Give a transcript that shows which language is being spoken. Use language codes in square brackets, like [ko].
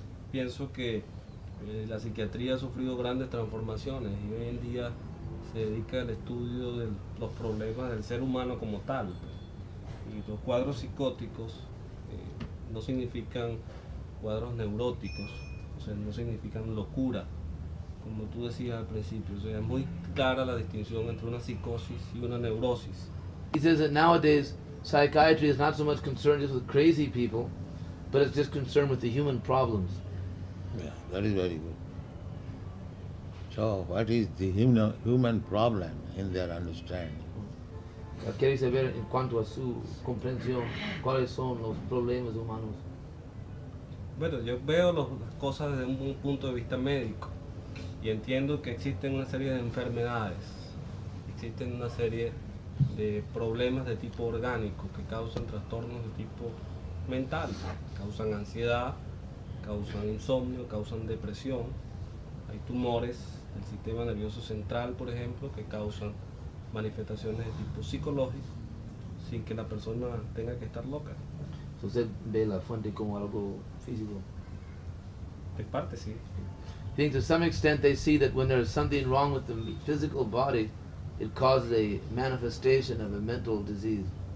[es] pienso que la psiquiatría ha sufrido grandes transformaciones y hoy en día se dedica al estudio de los problemas del ser humano como tal. Y los cuadros psicóticos no significan cuadros neuróticos, o sea, no significan locura como tú decías al principio, o sea, es muy clara la distinción entre una psicosis y una neurosis. [en] He says that nowadays psychiatry is not so much concerned just with crazy people, but it's just concerned with the human problems. Yeah, that is very good. So, what is the human problem in their understanding? [es] Quiere saber en cuanto a su comprensión cuáles son los problemas humanos. Bueno, yo veo las cosas desde un punto de vista médico y entiendo que existen una serie de enfermedades, existen una serie de problemas de tipo orgánico que causan trastornos de tipo mental, causan ansiedad, causan insomnio, causan depresión. Hay tumores del sistema nervioso central, por ejemplo, que causan manifestaciones de tipo psicológico sin que la persona tenga que estar loca. So usted ve la fuente como algo físico. En parte sí. [en] I think to some extent they see that when there's something wrong with the physical body, it causes a manifestation of a mental disease.